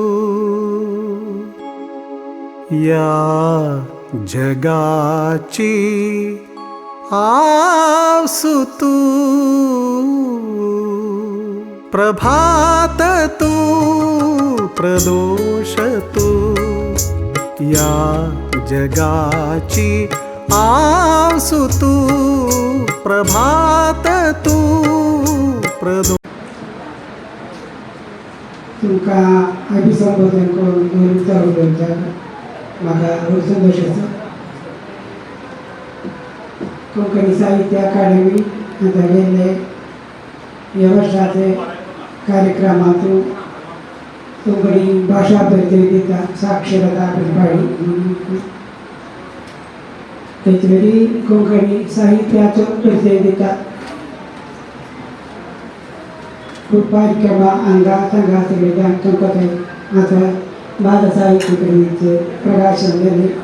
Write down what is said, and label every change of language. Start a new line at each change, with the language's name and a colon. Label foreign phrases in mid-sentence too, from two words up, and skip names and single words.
Konkani: या जगाची आसु तू प्रभात तू प्रदोष तू या जगाची आसु तू प्रभात तू प्रदो तुमका अभिसंबोधन करून उत्तर द्यायचं म्हाका संतोश आसा. कोंकणी साहित्य अकादमी आता गेल्ले ह्या वर्साचे कार्यक्रमातून कोंकणी भाषा परिचय दिता साक्षरता परिपाडी तेचेरी कोंकणी साहित्याचो परिचय दिता खूप कार्यक्रम हांगा सांगा सगळे तुमकां ते आतां बाल साहित्य अकादमीचे प्रकाशन जालें.